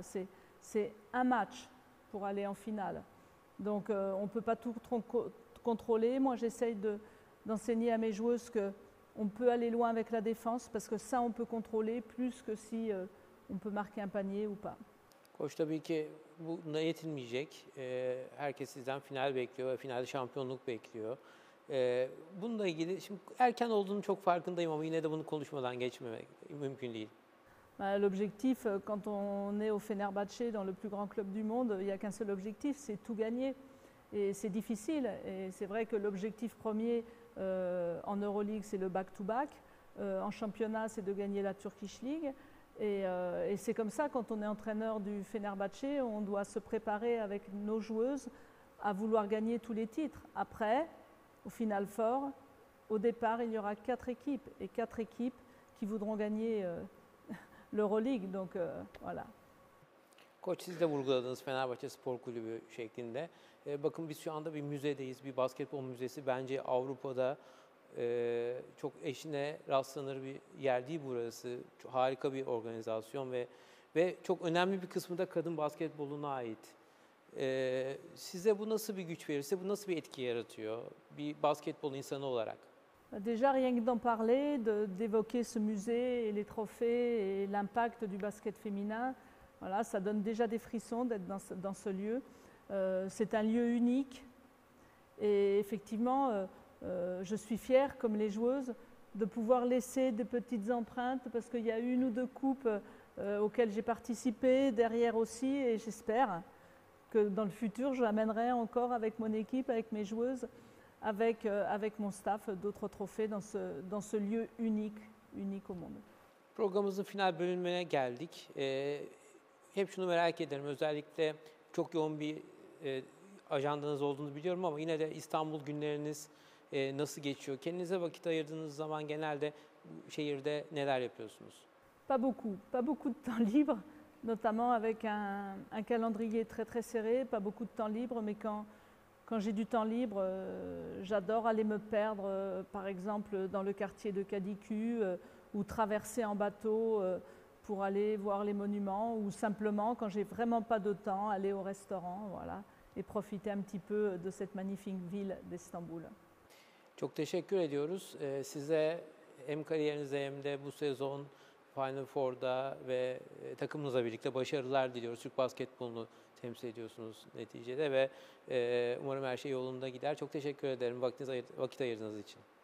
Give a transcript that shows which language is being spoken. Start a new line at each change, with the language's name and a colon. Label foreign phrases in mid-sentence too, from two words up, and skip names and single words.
French: C'est un match pour aller en finale. Donc on ne peut pas tout contrôler. Moi, j'essaye d'enseigner à mes joueuses qu'on peut aller loin avec la défense parce que ça, on peut contrôler plus que si on peut marquer un panier ou pas.
Turkish: Koç, tabii ki buna yetinmeyecek. Herkes sizden final bekliyor ve finalde şampiyonluk bekliyor. Bununla ilgili şimdi erken olduğunu çok farkındayım ama yine de bunu konuşmadan geçmemek mümkün değil.
French: L'objectif, quand on est au Fenerbahçe, dans le plus grand club du monde, il n'y a qu'un seul objectif, c'est tout gagner. Et c'est difficile. Et c'est vrai que l'objectif premier en Euroleague, c'est le back-to-back. En championnat, c'est de gagner la Turkish League. Et c'est comme ça, quand on est entraîneur du Fenerbahçe, on doit se préparer avec nos joueuses à vouloir gagner tous les titres. Après, au Final Four, au départ, il y aura 4 équipes. Et 4 équipes qui voudront gagner l'Euroleague. Donc voilà.
Turkish: Koç, siz de vurguladınız Fenerbahçe Spor Kulübü şeklinde. Bakın biz şu anda bir müzedeyiz, bir basketbol müzesi. Bence Avrupa'da çok eşine rastlanır bir yer değil burası. Çok harika bir organizasyon ve çok önemli bir kısmı da kadın basketboluna ait. Size bu nasıl bir güç verir, size bu nasıl bir etki yaratıyor bir basketbol insanı olarak?
French: Déjà, rien que d'en parler, d'évoquer ce musée et les trophées et l'impact du basket féminin, voilà, ça donne déjà des frissons d'être dans ce lieu. C'est un lieu unique et effectivement, je suis fière, comme les joueuses, de pouvoir laisser des petites empreintes parce qu'il y a 1 ou 2 coupes auxquelles j'ai participé, derrière aussi, et j'espère que dans le futur, j'amènerai encore avec mon équipe, avec mes joueuses, avec mon staff, d'autres trophées dans ce lieu unique au monde.
Turkish: Programımızın final bölümüne geldik. Hep şunu merak ederim, özellikle çok yoğun bir ajandanız olduğunu biliyorum ama yine de İstanbul günleriniz nasıl geçiyor? Kendinize vakit ayırdığınız zaman genelde şehirde neler yapıyorsunuz?
French: Pas beaucoup de temps libre, notamment avec un calendrier très très serré, pas beaucoup de temps libre, mais quand j'ai du temps libre, j'adore aller me perdre, par exemple dans le quartier de Cadicu, ou traverser en bateau pour aller voir les monuments, ou simplement, quand j'ai vraiment pas de temps, aller au restaurant, voilà, et profiter un petit peu de cette magnifique ville d'Istanbul.
Turkish: Çok teşekkür ediyoruz. Size hem kariyerinizde hem de bu sezon Final Four'da ve takımınızla birlikte başarılar diliyoruz. Türk basketbolunu temsil ediyorsunuz neticede ve umarım her şey yolunda gider. Çok teşekkür ederim vakit ayırdığınız için.